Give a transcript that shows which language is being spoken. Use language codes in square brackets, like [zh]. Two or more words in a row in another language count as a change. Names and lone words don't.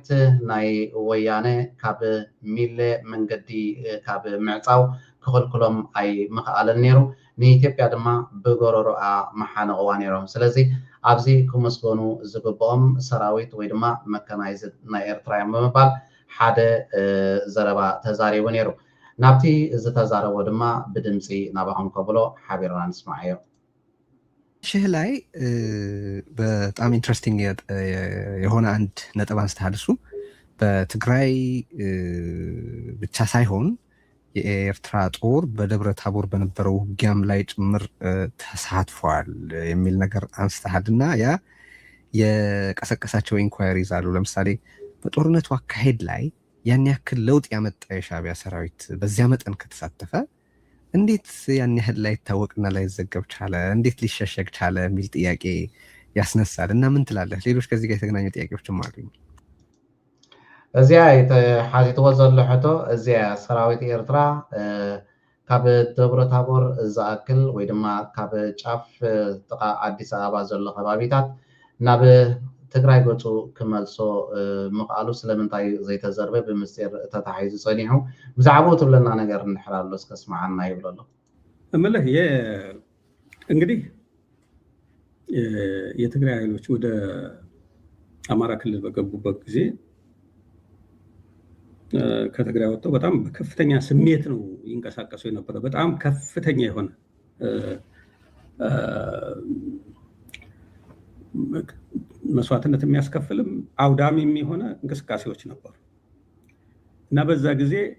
[ti] ናይ ወያነ ካብ ሚለ መንገዲ ካብ ምዕፃው ክኽልክሎም ኣይ ምኽኣለን ነይሩ ንኢትዮጵያ ድማ ብጎረሮኣ መሓነቕዋ ነይሮም ስለዚ ኣብዚ ክመስገኑ ዝግብኦም ሰራዊት ወይ ድማ መካናይዝድ ናይ ኤርትራ እዮም ብምባል ሓደ ዘረባ ተዛሪቡ ነይሩ ናብቲ ዝተዛረቦ ድማ ብድምፂ ናባኹም ከብሎ ሓቢርና ንስማዕ እዮም [am] ሽህ ላይ በጣም ኢንትረስቲንግ የሆነ አንድ ነጥብ አንስተሃል እሱ በትግራይ ብቻ ሳይሆን የኤርትራ ጦር በደብረ ታቦር በነበረው ውጊያም ላይ ጭምር ተሳትፏል የሚል ነገር አንስተሃልና ያ የቀሰቀሳቸው ኢንኳየሪዝ አሉ ለምሳሌ በጦርነቱ አካሄድ ላይ ያን ያክል ለውጥ ያመጣ የሻዕቢያ ሰራዊት በዚያ መጠን ከተሳተፈ እንዴት ያን ያህል ላይ ታወቅና ላይ ዘገብ ቻለ እንዴት ሊሸሸግ ቻለ የሚል ጥያቄ ያስነሳል እና ምን ትላለህ ሌሎች ከዚህ ጋር የተገናኙ ጥያቄዎችም አሉ እዚያ [ti] ሓዚትዎ ዘሎ ሕቶ እዚያ ሰራዊት ኤርትራ ካብ ደብረ ታቦር ዝኣክል ወይ ድማ ካብ ጫፍ ጥቃ ኣዲስ ኣበባ ዘሎ ከባቢታት ናብ ትግራይ ገፁ ክመልሶ ምኽኣሉ ስለምንታይ ዘይተዘርበ ብምስጢር ተታሒዙ ፀኒሑ ብዛዕባኡ ትብለና ነገር እንድሕራሎ እስከስማዓና ይብሎ ኣሎ [am] እምልህ እንግዲህ የትግራይ ኃይሎች ወደ አማራ ክልል በገቡበት ጊዜ ከትግራይ ወጥተው በጣም በከፍተኛ ስሜት ነው ይንቀሳቀሱ የነበረ በጣም ከፍተኛ የሆነ መስዋዕትነት የሚያስከፍልም አውዳሚም የሆነ እንቅስቃሴዎች ነበሩ እና በዛ ጊዜ